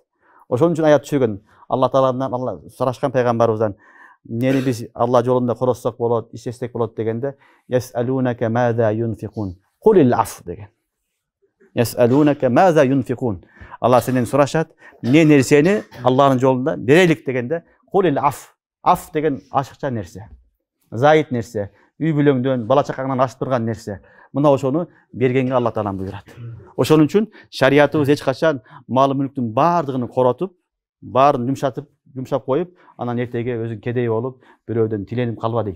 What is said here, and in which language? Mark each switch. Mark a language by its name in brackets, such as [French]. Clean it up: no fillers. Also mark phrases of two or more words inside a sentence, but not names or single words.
[Kyrgyz] Ошон үчүн аят түшүргөн. Алла Тааладан Алла сурашкан пайгамбарыбыздан: "Нени биз Алла жолунда короссок болот, иштесек болот" дегенде: [Arabic] "يسألونك ماذا ينفقون. قل العفو" деген. يسألونك ماذا ينفقون. [Kyrgyz] Алла сенен сурашат, не нерсени Алланын жолунда берелик дегенде: [Arabic] "قل العفو". [Kyrgyz] Аф деген ашыкча нерсе. Зайыт нерсе. Үй бүлөңдөн, бала чакаңдан ашып турган нерсе. Мына ошону бергенге Алла Таалам буйрат. Ошон үчүн шариятыбыз эч качан мал мүлктүн баардыгын коротуп, баарын жумшап коюп, анан эртеге өзүң кедей болуп, бирөөдөн тиленип калба дейт.